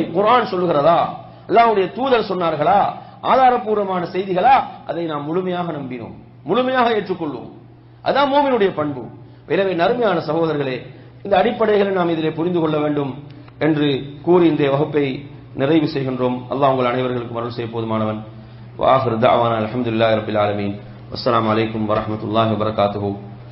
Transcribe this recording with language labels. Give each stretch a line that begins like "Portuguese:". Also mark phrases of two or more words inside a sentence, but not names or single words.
Tamil: குர்ஆன் சொல்லுகிறதா, அல்லாஹ்வுடைய தூதர் சொன்னார்களா, ஆதாரப்பூர்வமான செய்திகளா, அதை நாம் முழுமையாக நம்பினோம், முழுமையாக ஏற்றுக்கொள்வோம். அதான் மூமினுடைய பண்பு. எனவே நறுமையான சகோதரர்களே, இந்த அடிப்படைகளை நாம் இதிலே புரிந்து கொள்ள வேண்டும் என்று கூறி இந்த வகுப்பை நிறைவு செய்கின்றோம். அல்லாஹ் உங்கள் அனைவர்களுக்கும் அருள் செய்ய போதுமானவன்.
Arabic: وآخر دعوانا الحمد لله رب العالمين. والسلام عليكم ورحمة الله وبركاته.